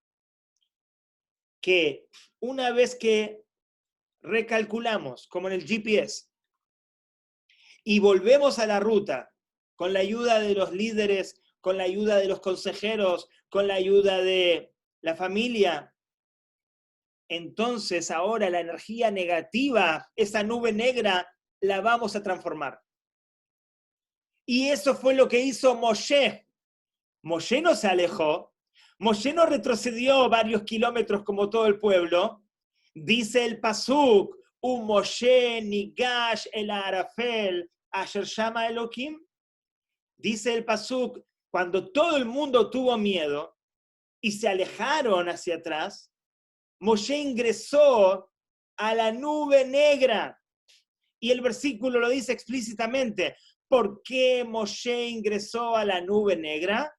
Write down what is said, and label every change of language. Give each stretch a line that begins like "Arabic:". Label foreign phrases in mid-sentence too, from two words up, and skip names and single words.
Spanish: que una vez que recalculamos, como en el GPS, y volvemos a la ruta con la ayuda de los líderes, con la ayuda de los consejeros, con la ayuda de la familia, entonces ahora la energía negativa, esa nube negra, la vamos a transformar. Y eso fue lo que hizo Moshe. Moshe no se alejó, Moshe no retrocedió varios kilómetros como todo el pueblo. Dice el pasuk,
Hebrew: משה נגש אל הערפל אשר שמה אלהים.
Spanish: Dice el pasuk, cuando todo el mundo tuvo miedo y se alejaron hacia atrás, Moshe ingresó a la nube negra. Y el versículo lo dice explícitamente. ¿Por qué Moshe ingresó a la nube negra?